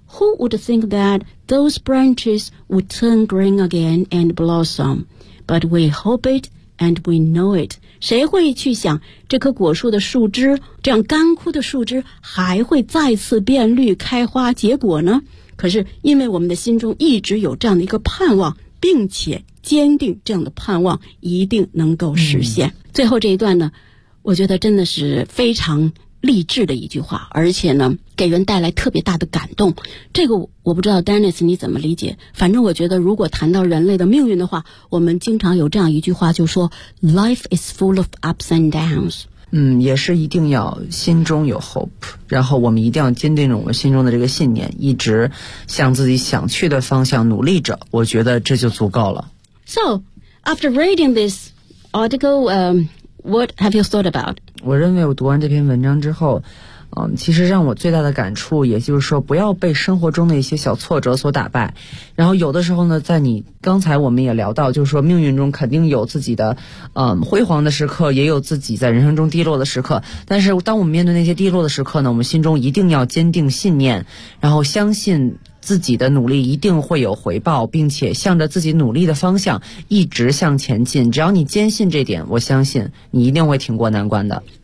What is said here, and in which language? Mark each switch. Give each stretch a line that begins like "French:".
English: Who would think that those branches would turn green again and blossom? But we hope it and we know it.
Chinese: 谁会去想这棵果树的树枝，这样干枯的树枝还会再次变绿开花结果呢？可是因为我们的心中一直有这样的一个盼望，并且坚定这样的盼望一定能够实现。最后这一段呢，我觉得真的是非常励志的一句话，而且呢给人带来特别大的感动。这个我不知道 Dennis 你怎么理解，反正我觉得如果谈到人类的命运的话，我们经常有这样一句话，就说
English: Life is full of ups and downs。
Chinese: 也是一定要心中有 hope， 然后我们一定要坚定着我们心中的这个信念，一直向自己想去的方向努力着，我觉得这就足够了。
English: So after reading this article what have you thought about？
Chinese: 我认为我读完这篇文章之后其实让我最大的感触，也就是说不要被生活中的一些小挫折所打败，然后有的时候呢，在你刚才我们也聊到，就是说命运中肯定有自己的辉煌的时刻，也有自己在人生中低落的时刻，但是当我们面对那些低落的时刻呢，我们心中一定要坚定信念，然后相信自己的努力一定会有回报，并且向着自己努力的方向一直向前进，只要你坚信这点，我相信你一定会挺过难关的。